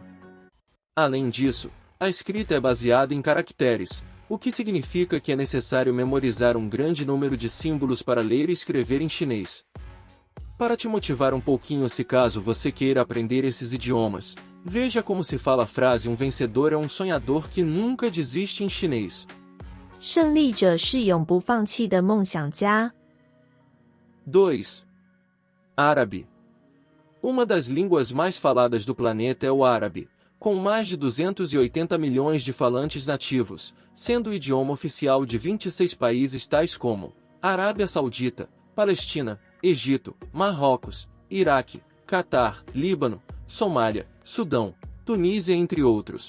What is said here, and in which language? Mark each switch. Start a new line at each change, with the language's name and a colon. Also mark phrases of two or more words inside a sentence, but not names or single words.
Portuguese: Além disso, a escrita é baseada em caracteres, o que significa que é necessário memorizar um grande número de símbolos para ler e escrever em chinês. Para te motivar um pouquinho se caso você queira aprender esses idiomas, veja como se fala a frase "um vencedor é um sonhador que nunca desiste" em chinês.
Chinese: 胜利者是永不放弃的梦想家。
Portuguese: 2. Árabe. Uma das línguas mais faladas do planeta é o árabe, com mais de 280 milhões de falantes nativos, sendo o idioma oficial de 26 países tais como Arábia Saudita, Palestina, Egito, Marrocos, Iraque, Catar, Líbano, Somália, Sudão, Tunísia, entre outros.